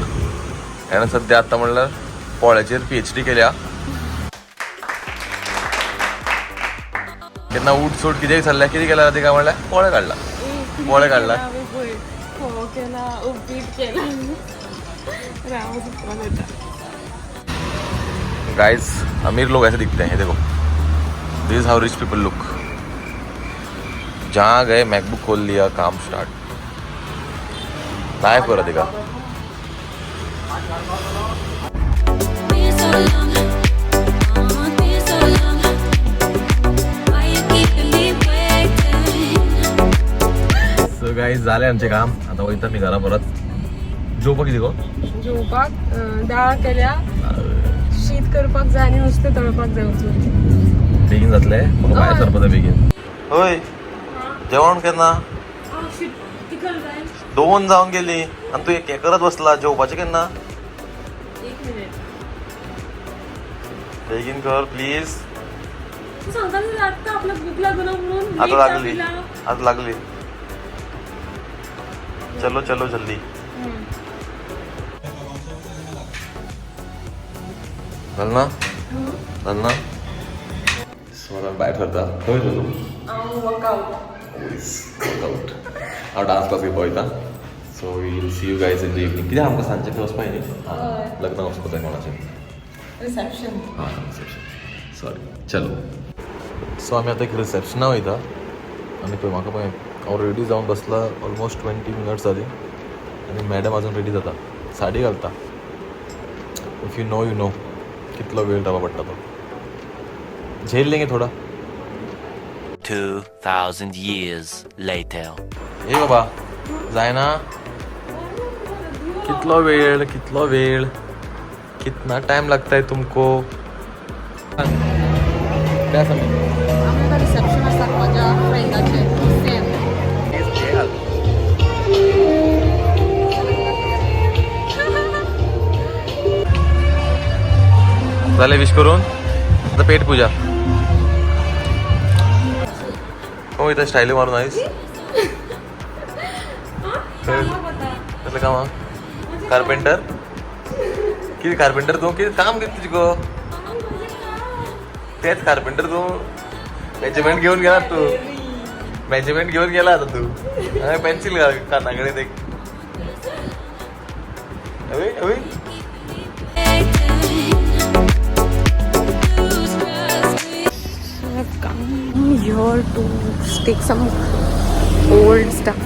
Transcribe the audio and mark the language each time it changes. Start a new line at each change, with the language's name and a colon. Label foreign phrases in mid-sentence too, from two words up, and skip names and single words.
Konkani: हेणें सद्या आतां म्हणल्यार पोळ्याचेर PhD केल्या. केन्ना उठ सूट कितें चल्ल्या कितें केला ते काय म्हणल्यार पोळे काडला. पोळे काडला. फोव केला, उपीट केला. राव सुपरान येता.
Hindi: गाइस, अमीर लोग ऐसे दिखते हैं. ये देखो,
English: This is how rich people look. जहाँ गए मैकबुक खोल लिया, काम स्टार्ट. लाइफ करा देगा. so guys,
Marathi: झाले आमचे काम.
Konkani: आता वयता मी घरा परत. जेवपाक कितें गो? जेवपाक दाळ केल्या, शीत करपाक जाय आनी नुस्तें तळपाक जाय वचून. बेगीन जातले. म्हाका भायर सरपा जाय बेगीन. होय, जेवण केन्ना? तिखट जाय. 2 जावन गेली आनी तूं हें करत बसला. जेवपाचें केन्ना? 1 मिनिट. बेगीन कर प्लीज. तू सांगता ना आत्ता आपल्याक भूक लागना म्हणून. आता लागली, आता लागली.
Hindi: चलो चलो जल्दी. चल ना, चल ना.
Konkani: सो आता बाय करता. खंय तू? वर्कआउट. वर्कआउट. हांव डान्स क्लास घेवपा वयता.
English: so will see you guys in the evening.
Konkani: कित्याक आमकां सांजचे खंय वचपा न्ही? लग्नाक वचपा जाय कोणाचें. रिसेप्शन. हां, रिसेप्शन. सॉरी. चलो. सो आमी आतां एक रिसेप्शना वयता आनी पळय म्हाका पळय हांव रेडी जावन बसला. ऑलमोस्ट 20 मिनट्स जाली आनी मॅडम अजून रेडी जाता. साडी घालता.
English: if you know
Konkani: कितलो वेळ रावपा पडटा तो.
Hindi: झेल लेंगे थोडा.
English: 2000 years later.
Konkani: ए बाबा, जायना. कितलो वेळ
Hindi: कितना टाइम लगता है तुमको?
Marathi: काय सांग?
Konkani: आमकां रिसेप्शन आसा माझ्या फ्रेंडाचें.
Marathi: झाले विश करून. आता पेट पूजा. हो इथं स्टाईल मारून आहेस. कसलं काम? कार्पेंटर. किती कार्पेंटर तू? किती काम किती तुझी गो? तेच कार्पेंटर तू. मेजरमेंट घेऊन गेला तू. मेजरमेंट घेऊन गेला आता तू. पेन्सिल कानाकडे देख. अवे
English: I've come here to take some old stuff.